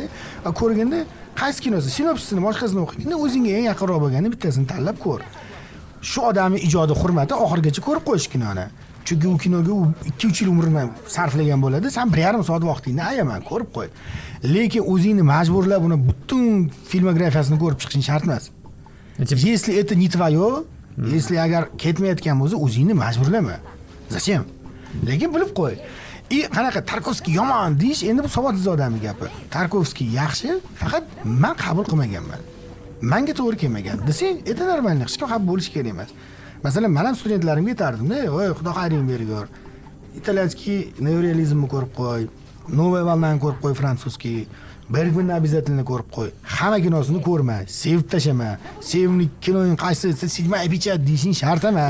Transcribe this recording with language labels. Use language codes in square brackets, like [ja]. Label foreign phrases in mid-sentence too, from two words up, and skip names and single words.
[uz] Ko'rganda qaysi kinosi, sinopsisini boshqasini o'qiganda o'zingga eng yaqinroq bo'lganini bittasini tanlab ko'r. Shu odamning ijodi hurmati oxirigacha ko'rib qo'yish kinoni. Chunki u kinoga 2-3 yil umrini sarflagan bo'ladi. Sen 1,5 soat vaqtingni ayaman, ko'rib qo'y. Lekin o'zingni majburlab uni butun filmografiyasini ko'rib chiqishing shart emas. [ru] Если это не твое, если [uz] agar ketmayotgan bo'lsa, o'zingni majburlama. Zачем? Lekin bilib qo'y. Qanaqa Tarkovskiy yomon deyish endi bu savodsiz odamning gapi. Tarkovskiy yaxshi, faqat men qabul qilmaganman. Menga to'g'ri kelmagan. Desang, [ru] это нормально, [uz] hech kim xafa bo'lish kerak emas. Masalan, men ham studentlarimga aytardim-da, "Voy, xudo xayring bergur. Italyanskiy neorealizmni ko'rib qo'y, Новая волнani ko'rib qo'y, frantsuzskiy. Bergmanni обязательно ko'rib qo'y. Hamma kinosini ko'rma, sevib tashama. Sevimli kinoning qaysi, седьмая pechat deyishing shart emas.